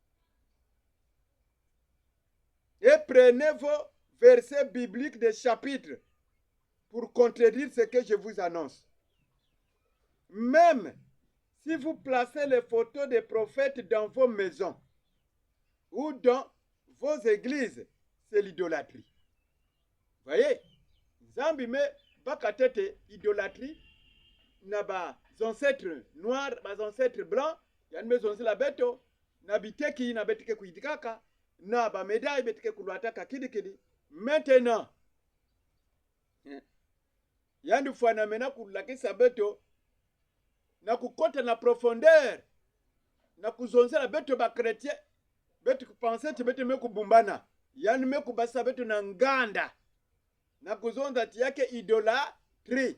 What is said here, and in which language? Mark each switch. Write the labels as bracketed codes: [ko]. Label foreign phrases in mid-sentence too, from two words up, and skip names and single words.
[fr] Et prenez vos versets bibliques des chapitres pour contredire ce que je vous annonce. Même si vous placez les photos des prophètes dans vos maisons ou dans vos églises, c'est l'idolâtrie. Voyez, [ktu] Zambi me bakatete idolâtrie na ba [fr] ancêtres noirs, [ktu] ba [fr] ancêtres blancs, [ktu] yan me zonzi la beto, na biteki na betike kuidikaka, na ba médaille betike kuluataka kidikidi. Maintenant, yandu fwana mena kulakisa beto, na kukota na profondeur, na kuzonzi la beto ba chrétien, beto kupense ti beto me kubumbana, yandu me kubasa beto na nganda, na kuzonza ti yake idolatrie.